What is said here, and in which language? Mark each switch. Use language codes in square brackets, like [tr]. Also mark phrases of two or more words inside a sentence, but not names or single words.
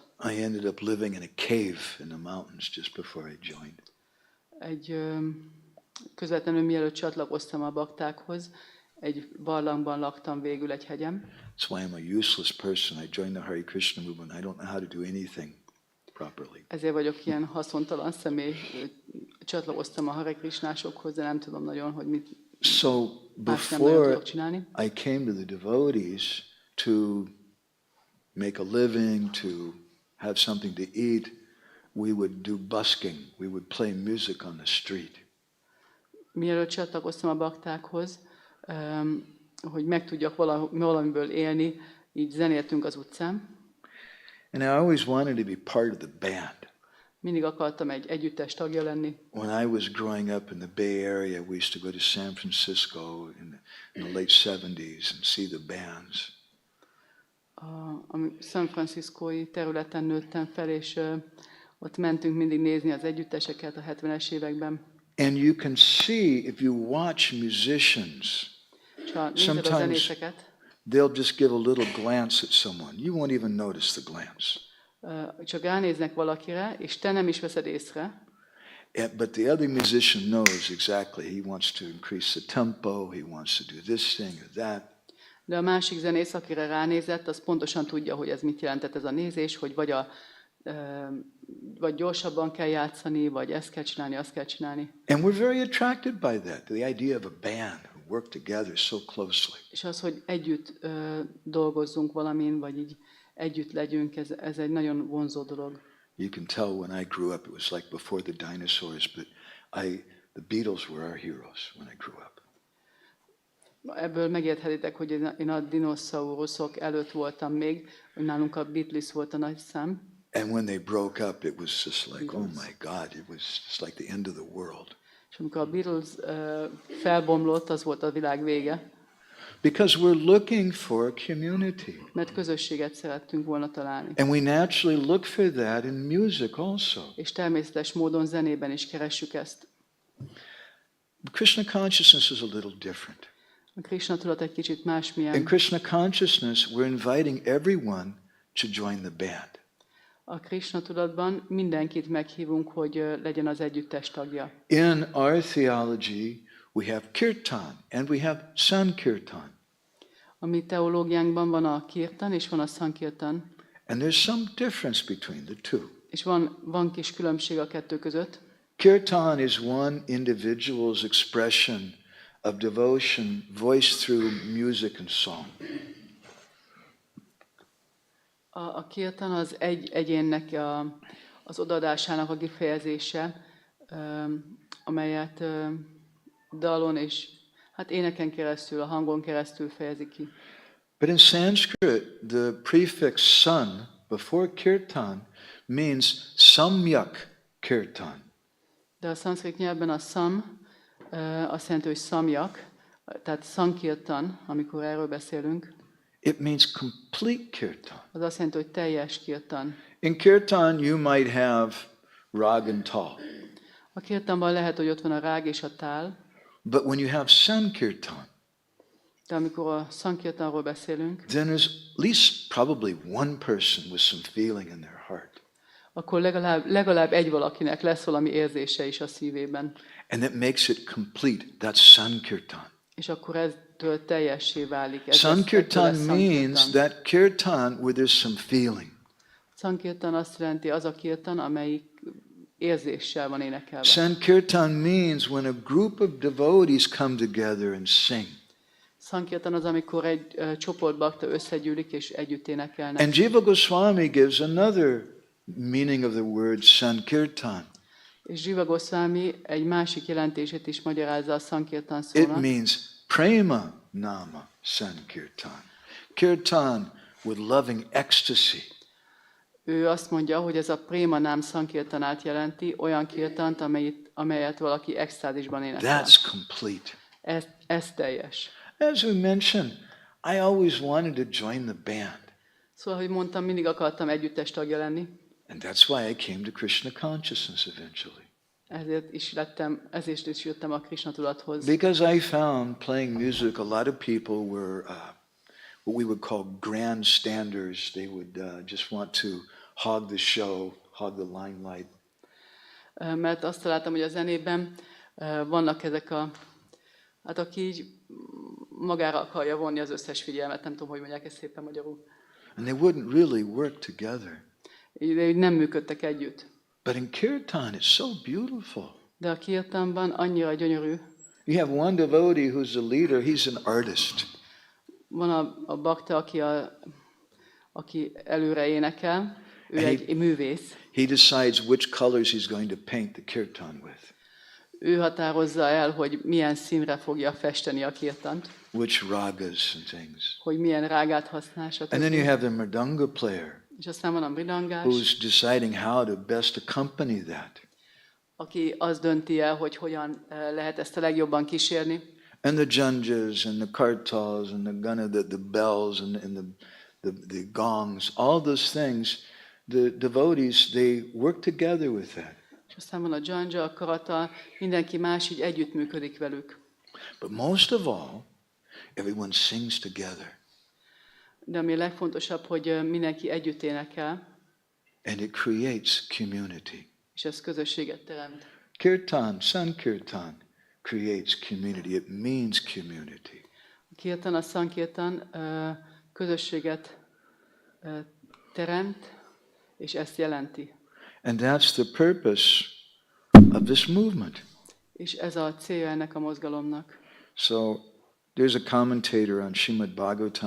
[en] I ended up living in a cave in the mountains just before I joined. [hu] Közvetlenül mielőtt csatlakoztam a baktákhoz, egy barlangban laktam végül egy hegyen. [en] That's why I'm a useless person. I joined the Hare Krishna movement. I don't know how to do anything properly. [hu] Ezért vagyok ilyen haszontalan személy. Csatlakoztam a Hare Krishnásokhoz, de nem tudom nagyon, hogy mit So más nem nagyon before tudok csinálni. [en] I came to the devotees to make a living, to have something to eat, we would do busking. We would play music on the street. [hu] Mielőtt csatlakoztam a baktákhoz, hogy meg tudjak valamiből élni, így zenéltünk az utcán. [en] And I always wanted to be part of the band. [hu] Mindig akartam egy együttes tagja lenni. [en] When I was growing up in the Bay Area, we used to go to San Francisco in the late 70s and see the bands. [hu] A San Franciscói területen nőttem fel, és ott mentünk mindig nézni az együtteseket a 70-es években. [en] And you can see, if you watch musicians, sometimes they'll just give a little glance at someone. You won't even notice the glance. [hu] Csak ránéznek valakire, és te nem is veszed észre. [en] But the other musician knows exactly. He wants to increase the tempo. He wants to do this thing or that. [hu] De a másik zenész, akire ránézett, az pontosan tudja, hogy ez mit jelentett ez a nézés, hogy vagy gyorsabban kell játszani, vagy ezt kell csinálni, azt kell csinálni. [en] And we're very attracted by that, the idea of a band who work together so closely. [hu] És az, hogy együtt dolgozzunk valamin, vagy így együtt legyünk, ez egy nagyon vonzó dolog. [en] You can tell when I grew up, it was like before the dinosaurs, but the Beatles were our heroes when I grew up. [hu] Ebből megérthetitek, hogy én a dinoszauruszok előtt voltam még, hogy nálunk a Beatles volt a nagy szám. [en] And when they broke up, it was just like, oh my God, it was just like the end of the world. [hu] És amikor a Beatles felbomlott, az volt a világ vége. [en] Because we're looking for a community. [hu] Mert közösséget szerettünk volna találni. [en] And we naturally look for that in music also. [hu] És természetes módon zenében is keressük ezt. [en] Krishna consciousness is a little different. [hu] A Krishna tudat egy kicsit másmilyen. [en] In Krishna consciousness, we're inviting everyone to join the band. [hu] A Krishna tudatban mindenkit meghívunk, hogy legyen az együttes tagja. [en] In our theology, we have Kirtan and we have Sankirtan. [hu] A mi teológiánkban van a Kirtan és van a Sankirtan. [en] And there's some difference between the two. [hu] És van kis különbség a kettő között. [en] Kirtan is one individual's expression of devotion voiced through music and song. [hu] A kirtan az egy egyénnek az odaadásának a kifejezése, amelyet dalon és éneken keresztül, a hangon keresztül fejezi ki. [en] But in Sanskrit, the prefix san before kirtan means [sa] samyak kirtan. [hu] De a szanszkrit nyelvben a sam azt jelenti, hogy samyak, tehát sankirtan, amikor erről beszélünk. [en] It means complete kirtan. [hu] Az azt jelenti, hogy teljes kirtan. [en] In kirtan, you might have rag and tal. [hu] A kirtanban lehet, hogy ott van a rág és a tál, [en] But when you have sankirtan, [hu] de amikor a sankirtanról beszélünk, [en] then there's at least probably one person with some feeling in their heart. [hu] akkor legalább egy valakinek lesz valami érzése is a szívében. [en] And that makes it complete. That's sankirtan. [hu] És akkor eztől teljessé válik. [en] Sankirtan means that kirtan where there's some feeling. [hu] Sankirtan azt jelenti az a kirtan, amelyik érzéssel van énekelve. [en] Sankirtan means when a group of devotees come together and sing. [hu] Sankirtan az, amikor egy csoport bakta összegyűlik és együtt énekelnek. [en] And Jiva Goswami gives another meaning of the word sankirtan. [hu] És Jiva Goswami egy másik jelentését is magyarázza a sankirtan It szónak. [en] means [sa] prema nama sankirtan. [en] Kirtan with loving ecstasy. [hu] Ő azt mondja, hogy ez a [sa] préma nám sankirtanát [hu] jelenti, olyan kirtant, amelyet valaki extázisban énekel. [en] That's complete. [hu] Ez teljes. [en] As we mentioned, I always wanted to join the band. [hu] Szóval, hogy mondtam, mindig akartam együttes tagja lenni. [en] And that's why I came to Krishna consciousness eventually. [hu] Ezért is jöttem a Krishna tudathoz. [en] Because I found playing music, a lot of people were what we would call grandstanders. They would just want to hog the show, hog the limelight. [hu] Mert azt találtam, hogy a zenében vannak ezek aki így magára akarja vonni az összes figyelmet, nem tudom, hogy mondják ezt szépen magyarul. [en] And they wouldn't really work together. [hu] De nem működtek együtt. [en] But in Kirtan, it's so beautiful. [hu] De a kirtanban annyira gyönyörű. [en] You have one devotee who's the leader, he's an artist. [hu] Van a bakta, aki előre énekel, ő egy művész. [en] He decides which colors he's going to paint the kirtan with. [hu] Ő határozza el, hogy milyen színre fogja festeni a kirtant. [en] Which ragas and things. [hu] Hogy milyen rágát használ, stb. [en] And then you have the mridanga player [hu] És aztán van a mridangás, [en] who's deciding how to best accompany that. [hu] aki azt dönti el, hogy hogyan lehet ezt a legjobban kísérni. [en] And the janjas and the kartals and the gana, the bells and the gongs, all those things, the devotees, they work together with that. [hu] És aztán van a janja, a karata, mindenki más így együttműködik velük. [en] But most of all, everyone sings together. [hu] De ami legfontosabb, hogy mindenki együtt énekel, [en] And it creates community. [hu] és ez közösséget teremt. [en] Kirtan, Sankirtan creates community. It means community. [hu] A kirtan, a sankirtan közösséget teremt, és ezt jelenti. [en] And that's the purpose of this movement. [hu] És ez a célja ennek a mozgalomnak. [en] So there's a commentator on Srimad Bhagavatam.